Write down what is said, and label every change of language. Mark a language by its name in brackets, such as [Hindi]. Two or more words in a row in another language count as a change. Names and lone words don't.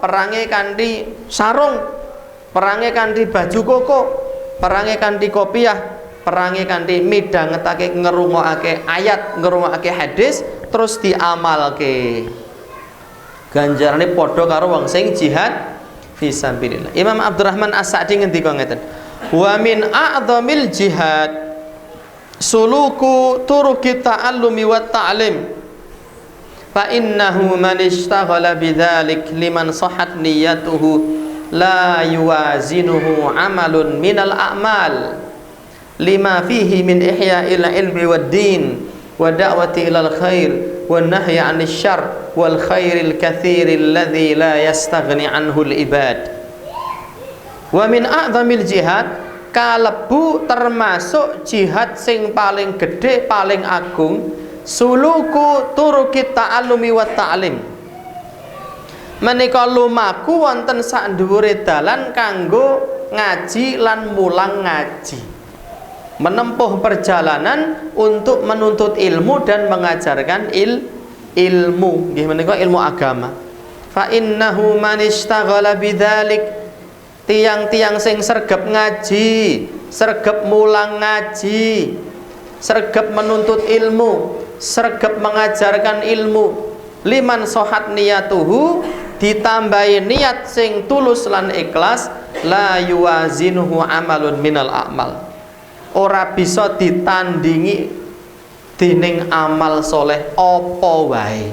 [Javanese] Perange kanthi sarung, perange kanthi baju koko, perange kanthi kopiah, perange kanthi midhangetake ngrungokake ayat, ngrungokake hadis terus diamalke. Ganjarane padha karo wong sing jihad fisabilillah. Imam Abdurrahman As-Sa'di ngendika ngeten. [Arabic] ومن أعظم الجهاد سلوك طرق التعلم والتعليم. فإنه من اشتغل بذلك لمن صحت نيته لا يوازنه عمل من الأعمال لما فيه من إحياء العلم والدين والدعوة إلى الخير والنهي عن الشر والخير الكثير الذي لا يستغني عنه العباد. ومن أعظم الجهاد, [Javanese] kalebu termasuk jihad sing paling gede paling agung, [Arabic] سلوك طرق التعلم والتعليم. [Javanese] Menika lumaku wonten sak dhuwure dalan kanggo ngaji lan mulang ngaji. [Indonesian] menempuh perjalanan untuk menuntut ilmu dan mengajarkan ilmu. [Javanese] Nggih menika ilmu agama. [Arabic] فإنه من اشتغل بذلك, [Javanese] tiang-tiang sing sregep ngaji, sregep mulang ngaji, sregep [Indonesian] menuntut ilmu, [Javanese] sregep [Indonesian] mengajarkan ilmu, [Arabic] لمن صحت نيته, [Javanese] ditambahi niat sing tulus lan ikhlas, [Arabic] لا يوازنه عمل من الأعمال, [Javanese] ora bisa ditandingi dening amal soleh apa wae.